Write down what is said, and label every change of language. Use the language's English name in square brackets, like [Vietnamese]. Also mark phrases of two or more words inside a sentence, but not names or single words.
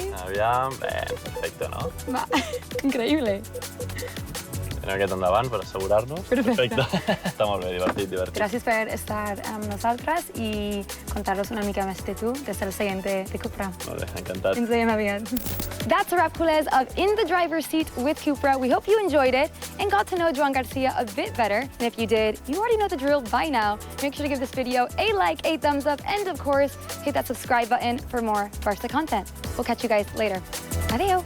[Catalan] Aviam, bé, perfecte, no? Va, increïble. Anem aquest endavant per assegurar-nos. Perfecte. Està molt bé, divertit. Gràcies per estar amb nosaltres i contar-nos una mica més de tu des del seient de Cupra. Molt bé, encantat. Ens veiem aviat. [English] That's a wrap, culers, of In the Driver's Seat with Cupra. We hope you enjoyed it and got to know Joan Garcia a bit better. And if you did, you already know the drill by now. Make sure to give this video a like, a thumbs up, and of course, hit that subscribe button for more Barca content. We'll catch you guys later.